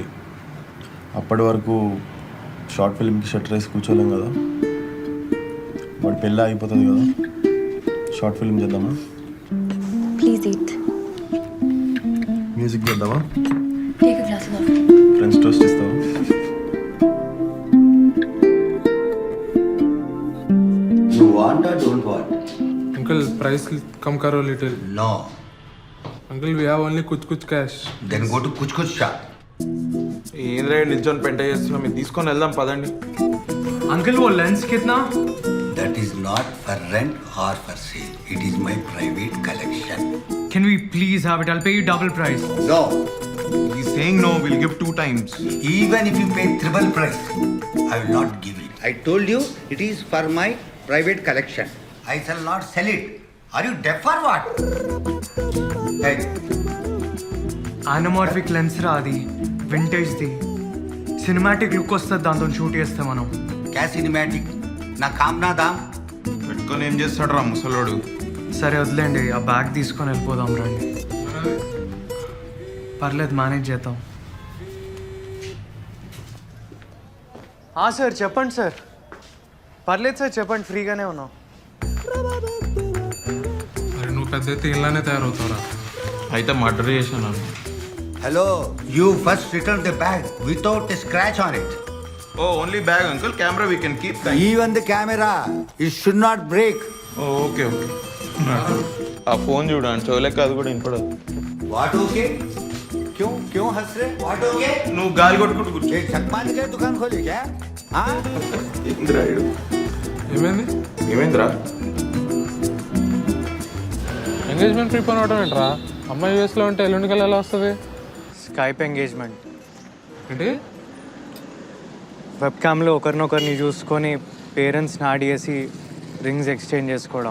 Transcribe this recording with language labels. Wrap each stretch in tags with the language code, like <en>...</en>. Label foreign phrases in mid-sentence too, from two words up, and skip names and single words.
<te>అప్పటి వరకు</te> <en>short film</en> <te>షట్టర్ వేసి కూర్చోలేం కదా. వాడి పెళ్ళి అయిపోతుంది కదా,</te> <en>short film</en> <te>చేద్దామా?</te> <en>please eat.</en> <te>మ్యూజిక్ చేద్దామా?</te> <en>take a glass of coffee. French toast</en> <te>ఇస్తావా?</te> <en>You want or don't want? Uncle, price come karo little. No. Uncle, we have only kuch cash. Then go to kuch shop.</en> <te>ఏంద్రా నిల్చొని పెంట చేస్తున్నాం, మీరు తీసుకొని వెళ్దాం పదండి.</te> <hi>అంకుల్ वो लेंस कितना?</hi> <en>That is not for rent or for sale. It is my private collection. Can we please have it? I'll pay you double price. No. He's saying no, we'll give 2 times. Even if you pay triple price, I will not give it. I told you it is for my private collection. I shall not sell it. Are you deaf or what? Hey. anamorphic lens</en> <te>రా అది, వింటేజ్ది.</te> <en>cinematic look</en> <te>వస్తుంది దాంతో షూట్ చేస్తే మనం.</te> <hi>क्या सिनेमैटिक ना काम ना दाम</hi> <te>పెట్టుకొని ఏం చేస్తాడు రా ముసలోడు. సరే వదిలేండి, ఆ బ్యాగ్ తీసుకొని వెళ్ళిపోదాం రండి. పర్లేదు మేనేజ్ చేద్దాం. సార్ చెప్పండి సార్. పర్లేదు సార్ చెప్పండి, ఫ్రీగానే ఉన్నాం. అరే నువ్వు పెద్ద అయితే ఇలానే తయారవుతావురా. అయితే మర్డర్ చేశాను.</te> <en>Hello, you first return the bag without a scratch on it. Oh, only bag, uncle. Camera we can keep. Even the camera, it should not break. Oh, okay.</en> <te>ఆ ఫోన్ చూడండి, చోలేక అది కూడా వినపడదు.</te> <en>What okay?</en> <hi>क्यों हंस रहे?</hi> <en>What okay?</en> <te>నువ్వు గాలి కొట్టుకుంటూ కూర్చో.</te> <hi>एक चकमा के दुकान खोली क्या? हाँ?</hi> <te>ఏమైందిరా?</te> <en>engagement trip</en> <te>అని అవడం ఏంట్రా? అమ్మాయి యూఎస్లో ఉంటే ఎల్లుండికి ఎలా వస్తుంది?</te> <en>Skype engagement</en> <te>ఏంటి?</te> <en>web cam</en> <te>ఒకరినొకరిని చూసుకొని</te> <en>parents add</en> <te>చేసి</te> <en>rings exchange</en> <te>చేసుకోవడం.</te>